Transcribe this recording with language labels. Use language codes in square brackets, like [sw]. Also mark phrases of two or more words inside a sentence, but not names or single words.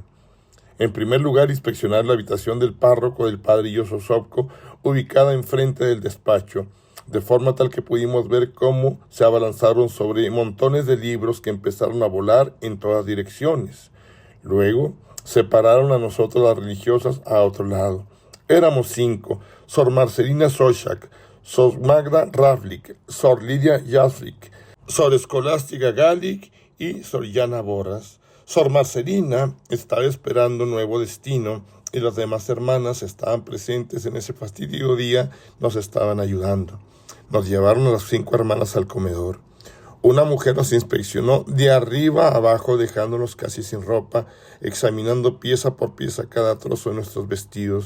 [es] En primer lugar, inspeccionar la habitación del párroco del padre Yoso Sopko, ubicada enfrente del despacho, de forma tal que pudimos ver cómo se abalanzaron sobre montones de libros que empezaron a volar en todas direcciones. Luego, separaron a nosotros las religiosas a otro lado. Éramos 5, Sor Marcelina Sochak, Sor Magda Ravlik, Sor Lidia Jaslik, Sor Escolástica Galik y Sor Yana Borras. Sor Marcelina estaba esperando un nuevo destino y las demás hermanas estaban presentes en ese fastidio día, nos estaban ayudando. Nos llevaron a las 5 hermanas al comedor. Una mujer nos inspeccionó de arriba a abajo, dejándonos casi sin ropa, examinando pieza por pieza cada trozo de nuestros vestidos.